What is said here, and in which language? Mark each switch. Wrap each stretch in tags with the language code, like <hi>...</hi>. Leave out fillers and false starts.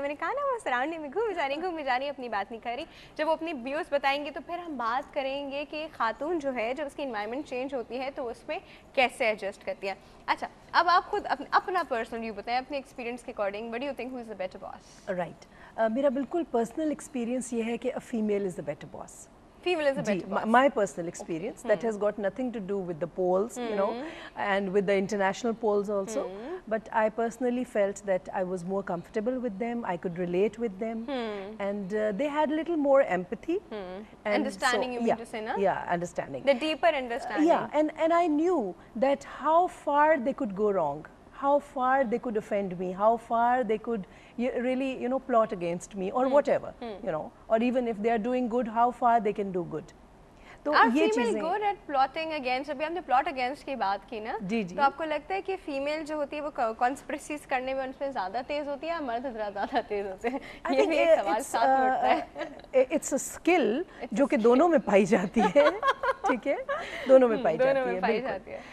<hi>मैंने कहा ना वो सराउंडिंग में घूम जा रही अपनी बात नहीं कर रही। जब वो अपनी व्यूज़ बताएंगे तो फिर हम बात करेंगे कि खातून जो है जब उसकी इन्वायरमेंट चेंज होती है तो उसमें कैसे एडजस्ट करती है। अच्छा, अब आप खुद अपना पर्सनल व्यू बताएं अपने एक्सपीरियंस के according,</hi> <en>What do you think who is a better boss?</en> <hi>Right, मेरा बिल्कुल पर्सनल एक्सपीरियंस ये है कि</hi> <en>A female is the better boss. Female is a better boss. My personal experience that has got nothing to do with the polls, you know, and with the international polls also. But I personally felt that I was more comfortable with them. I could relate with them, and they had a little more empathy. And understanding, so, you mean to say, na? Yeah, understanding. The deeper understanding. Yeah, and I knew that how far they could go wrong. How far they could offend me, how far they could really, you know, plot against me or whatever, you know, or even if they are doing good, how far they can do good.</en> <hi>तो ये चीज़ें</hi> <en>good at plotting against,</en> <hi>अभी हमने plot against की बात की ना, तो आपको लगता है कि फीमेल जो होती है वो conspiracies करने में उनमें ज़्यादा तेज होती है या मर्द ज़्यादा तेज होते हैं? ये भी एक सवाल साथ उठता है।</hi> <en>It's a skill</en> <hi>जो कि दोनों में पाई जाती है, ठीक है, दोनों में पाई जाती है।</hi>